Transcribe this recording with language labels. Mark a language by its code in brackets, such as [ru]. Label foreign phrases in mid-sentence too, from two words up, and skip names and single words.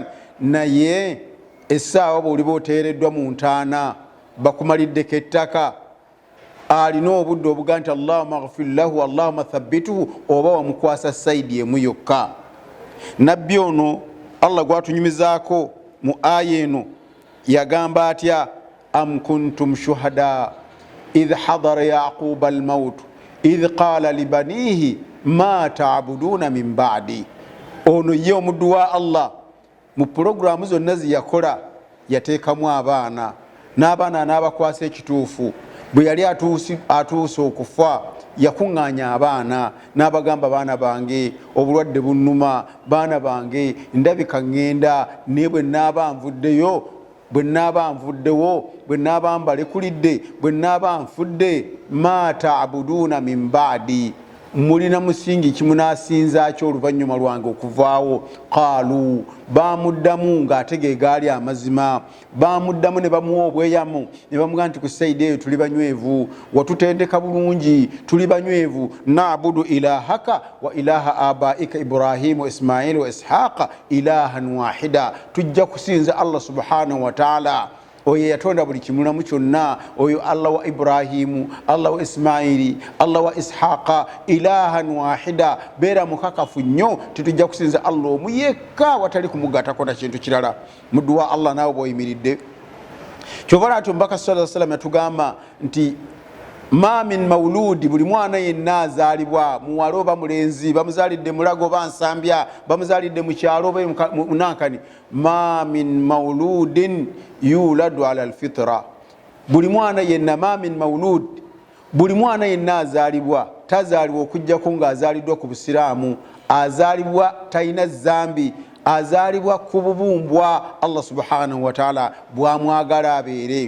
[lg] Naye essaawa bw'oliba oteereddwa mu ntaana bakumaliddeko ettaka, alina obudde obuga nti [ar] اللهم اغفر له، اللهم ثبته, [lg] oba wamukwasa sayidi emu yokka. Nabbi ono Allah gwatunyumizaako mu aya eno yagamba atya? [ar] أم كنتم شهداء إذ حضر يعقوب الموت إذ قال لبنيه ما تعبدون من بعد. [lg] Ono ye omuddu wa Allah mu pulogulaamu zonna ziyakola yateekamu abaana, n'abaana n'abakwasa ekituufu. Bwe yali atuuse okufa yakuŋŋaanya abaana n'abagamba, baana bange obulwadde bunnuma, baana bange ndabika ŋŋenda, naye bwe nnaaba nvuddeyo, bwe nnaaba nvuddewo, bwe nnaaba mbalekulidde, bwe nnaaba nfudde, [ar] ما تعبدون من بعد, [lg] mulina musingi kimunaasinza ki oluvannyuma lwange okuvaawo? Qaalu, bamuddamu ng'ate gaali amazima, bamuddamu ne bamuwa obweyamu ne bamugaa nti ku sayidi eyo tuli banywevu, watutendeka bulungi, tuli banywevu. [ar] نعبد إلهك وإله آبائك إبراهيم وإسماعيل وإسحاق إلها واحدا. [lg] Tujja kusinza [ar] الله سبحانه وتعالى [lg] oyo yatonda buli kimulamu kyonna, oyo Allah wa Ibrahimu, Allah wa Ismaili, Allah wa Ishaqa [ar] إلها واحدا. [lg] Beera mukakafu nnyo tetujja kusinza Allah omu yekka watali kumugatako na kintu kirala. Muddu wa Allah naawe bw'oyimiridde kyova ati omubaka [ar] صلى الله عليه وسلم [lg] yatugamba nti [ar] ما من مولود, [lg] buli mwana yenna azaalibwa muwala oba mulenzi, bamuzaalidde mulago oba nsambya, bamuzaalidde mu kyalo oba munankani, [ar] ما من مولود يولد على الفطرة, [lg] buli mwana yenna, [ar] ما من مولود, [lg] buli mwana yenna azaalibwa, tazaalibwa okujjako ng'azaaliddwa ku busiraamu, azaalibwa talina zambi, azaalibwa ku bubumbwa [ar] الله سبحانه وتعالى [lg] bwamwagala abeere.